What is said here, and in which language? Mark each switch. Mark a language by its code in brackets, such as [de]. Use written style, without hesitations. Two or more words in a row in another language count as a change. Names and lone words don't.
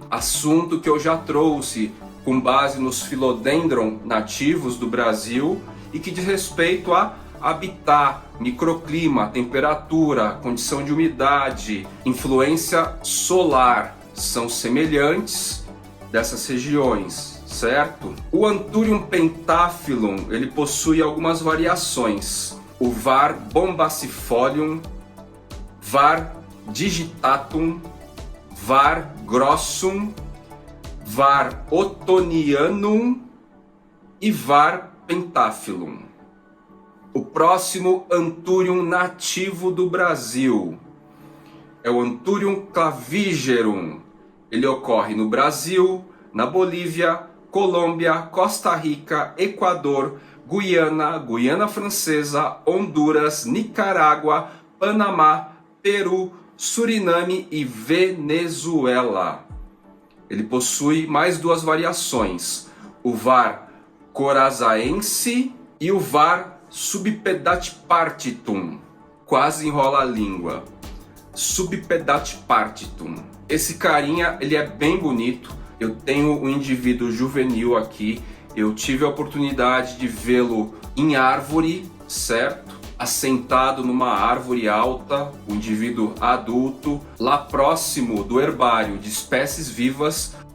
[pt] Assunto que eu já trouxe com base nos Philodendron nativos do Brasil e que diz respeito a habitat, microclima, temperatura, condição de umidade, influência solar. São semelhantes dessas regiões, certo? O Anthurium pentaphyllum, ele possui algumas variações. O var bombacifolium, var digitatum, var grossum, var ottonianum e var pentaphyllum. O próximo Anthurium nativo do Brasil é o Anthurium clavigerum. Ele ocorre no Brasil, na Bolívia, Colômbia, Costa Rica, Equador, Guiana, Guiana Francesa, Honduras, Nicarágua, Panamá, Peru, Suriname e Venezuela. Ele possui mais duas variações, o var corazaense e o var subpedatipartitum. Quase enrola a língua. Subpedatipartitum. Esse carinha, ele é bem bonito. Eu tenho um indivíduo juvenil aqui. Eu tive a oportunidade de vê-lo em árvore, certo? Assentado numa árvore alta, o indivíduo adulto, lá próximo do herbário de espécies vivas.